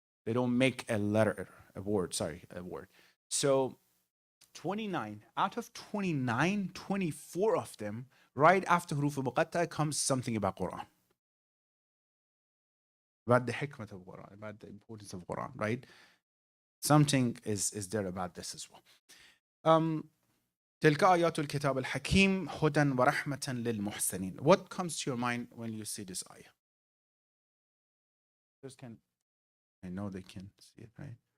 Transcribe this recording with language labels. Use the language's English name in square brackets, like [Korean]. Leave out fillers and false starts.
[English] They don't make a letter, a word. So 29, out of 29, 24 of them, right after huruf muqatta'a comes something about Quran. About the hikmah of Quran, about the importance of Quran, right? Something is there about this as well. [Arabic] تلك آيات الكتاب الحكيم هدى ورحمة للمحسنين. [English] What comes to your mind when you see this ayah? I know they can see it, right?